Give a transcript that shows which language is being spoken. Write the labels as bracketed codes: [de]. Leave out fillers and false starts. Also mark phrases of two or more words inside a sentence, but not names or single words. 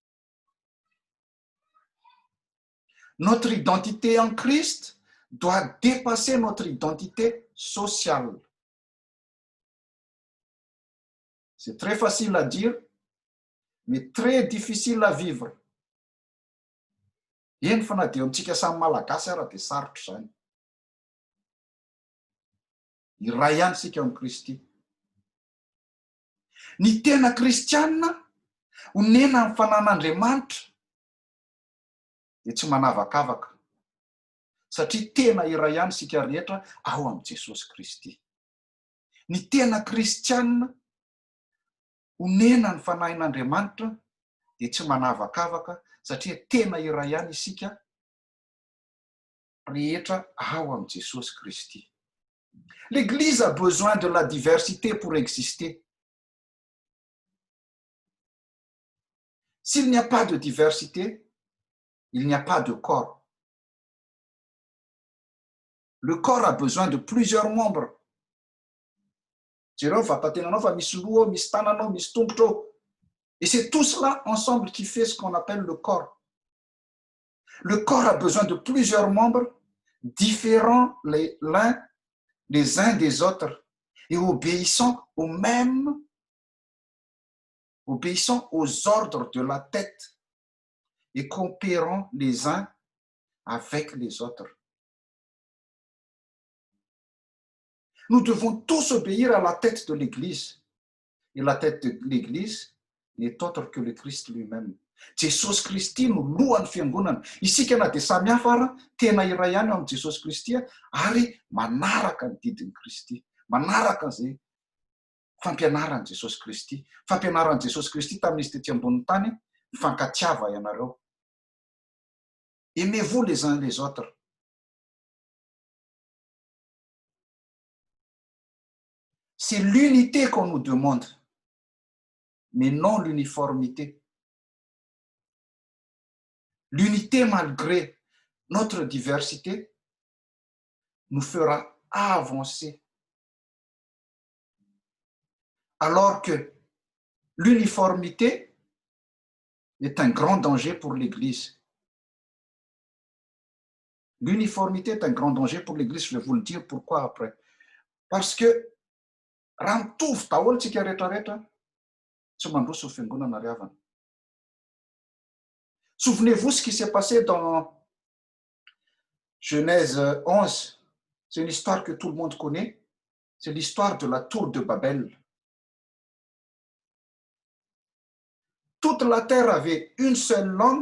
[fr] Notre identité en Christ doit dépasser notre identité sociale. C'est très facile à dire, mais très difficile à vivre. [mg] Eny fa na dia amintsika samy malagasy ara dia sarotra izany. Iray ihany sika amin'ny Kristy. Ny tena kristianina honena amin'ny fanan'Andriamanitra dia tsy manavakavaka. Satria tena iray ihany sika rehetra ao amin'ny Jesosy Kristy. Ny tena kristianina honena ny fanahin'Andriamanitra dia tsy manavakavaka satria tena iray ihany isika rehetra ao amin'ny Jesosy Kristy. [fr] L'Église a besoin de la diversité pour exister. S'il n'y a pas de diversité, il n'y a pas de corps. Le corps a besoin de plusieurs membres. [mg] Jereo vatatenanao fa misy loha, misy tananao, misy tongotra. [fr] Et c'est tout cela ensemble qui fait ce qu'on appelle le corps. Le corps a besoin de plusieurs membres différents les uns des autres et obéissant aux ordres de la tête et coopérant les uns avec les autres. Nous devons tous obéir à la tête de l'Église. Et la tête de l'Église n'est autre que le Christ lui-même. [mg] Jesosy Kristy no lohan'ny fiangonana. Isika na dia samy hafa ara, tena iray ihany amin'ny Jesosy Kristy ary manaraka ny didin'i Kristy. Manaraka izay fampianaran'i Jesosy Kristy. Fampianaran'i Jesosy Kristy tamin'izy tety ambony tany, mifankatiava ianareo. [fr] Aimez-vous les uns les autres. C'est l'unité qu'on nous demande, mais non l'uniformité. L'unité, malgré notre diversité, nous fera avancer. Alors que l'uniformité est un grand danger pour l'Église. L'uniformité est un grand danger pour l'Église, je vais vous le dire pourquoi après. Parce que [mg] Raha mitovy daholo tsika rehetrarehetra, tsy mandroso ny fiangonana ry havana. [fr] Souvenez-vous ce qui s'est passé dans Genèse 11. C'est une histoire que tout le monde connaît. C'est l'histoire de la tour de Babel. Toute la terre avait une seule langue.